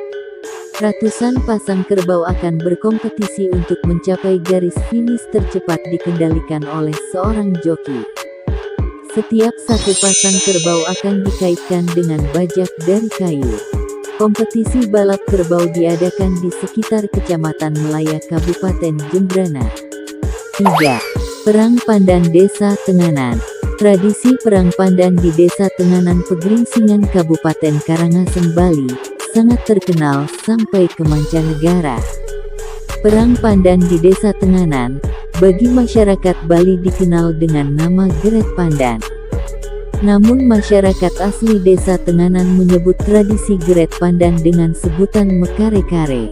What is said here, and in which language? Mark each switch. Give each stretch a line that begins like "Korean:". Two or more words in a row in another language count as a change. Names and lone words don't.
Indonesian: Ratusan pasang kerbau akan berkompetisi untuk mencapai garis finish tercepat dikendalikan oleh seorang joki. Setiap satu pasang kerbau akan dikaitkan dengan bajak dari kayu. Kompetisi balap kerbau diadakan di sekitar Kecamatan Melaya, Kabupaten Jembrana. 3. Perang Pandan Desa Tenganan. Tradisi perang pandan di Desa Tenganan Pegeringsingan, Kabupaten Karangasem, Bali, sangat terkenal sampai ke mancanegara. Perang pandan di Desa Tenganan, bagi masyarakat Bali dikenal dengan nama Geret Pandan. Namun masyarakat asli Desa Tenganan menyebut tradisi Geret Pandan dengan sebutan Mekare-kare.